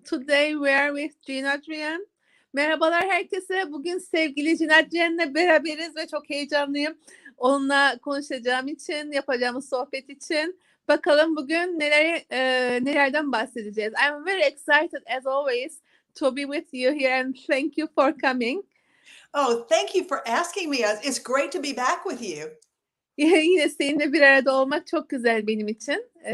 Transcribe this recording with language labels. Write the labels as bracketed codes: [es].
[en] Today we are with Jean Adrienne. [tr] Merhabalar herkese. Bugün sevgili Jean Adrienne'le beraberiz ve çok heyecanlıyım. Onunla konuşacağım için, yapacağımız sohbet için. Bakalım bugün nelerden bahsedeceğiz. [en] I'm very excited as always to be with you here and thank you for coming. Oh, thank you for asking me. It's great to be back with you. [tr] Yine seninle bir arada olmak çok güzel benim için.